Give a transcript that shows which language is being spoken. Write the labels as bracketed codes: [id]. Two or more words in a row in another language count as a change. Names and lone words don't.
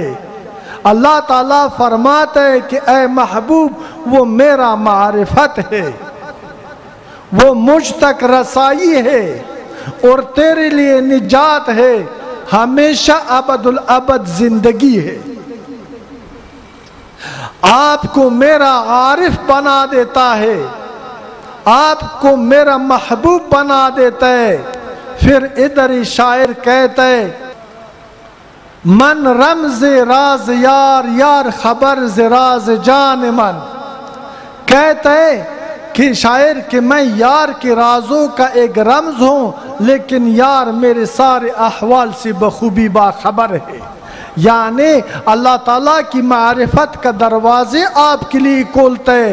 [ur] اللہ تعالیٰ فرماتا ہے کہ اے محبوب وہ میرا معرفت ہے، وہ مجھ تک رسائی ہے اور تیرے لیے نجات ہے، ہمیشہ ابد الابد زندگی ہے۔ آپ کو میرا عارف بنا دیتا ہے، آپ کو میرا محبوب بنا دیتا ہے۔ پھر ادھر ہی شاعر کہتا ہے [fa] من رمز راز یار، یار خبر ز راز جان من، [ur] کہتا ہے کہ شاعر کہ میں یار کے رازوں کا ایک رمز ہوں، لیکن یار میرے سارے احوال سے بخوبی باخبر ہے۔ یعنی اللہ تعالیٰ کی معرفت کا دروازے آپ کے لیے کھولتا ہے۔